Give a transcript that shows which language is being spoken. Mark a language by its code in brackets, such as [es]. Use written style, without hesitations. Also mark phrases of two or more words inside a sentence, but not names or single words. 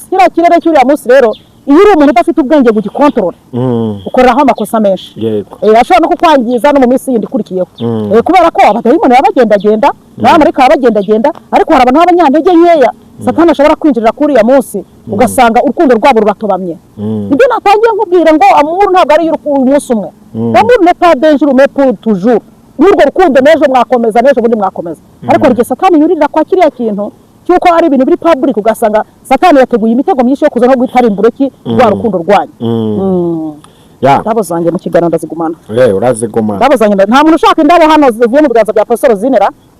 [rw] Kiriya kirere cy'uriya munsi rero iyo uri umuntu udafite ubwenge ngo ugikontorore ukoreraho amakosa menshi, ashobora no kukwangiza no mu minsi yindi ikurikiyeho. Kubera ko abadayimoni baba bagendagenda n'abamarayika baba bagendagenda, ariko hari abantu b'abanyantege nkeya Satani ashobora kwinjirira kuri ya munsi ugasanga urukundo rwabo ruratobamye. Ibyo natangiye nkubwira ngo amour ntabwo ari umunsi umwe. [fr] Amour n'est pas d'un jour mais pour toujours. [rw] N'urwo rukundo nejo mwakomeza nejo bundi mwakomeza. Ariko rye Satani yuririra kwa kiriya kintu cyuko ari ibintu biri public ugasanga Satani yateguye imitego myinshi yo kuza no guitarimbura ki rwa rukundo rwanyu. Ndabo zanjye mu kiganiro ndazigumana. Urazigumana. Ndabo zanjye nta muntu ushaka indabo hano zivuye mu biganza bya Pastor Zinera.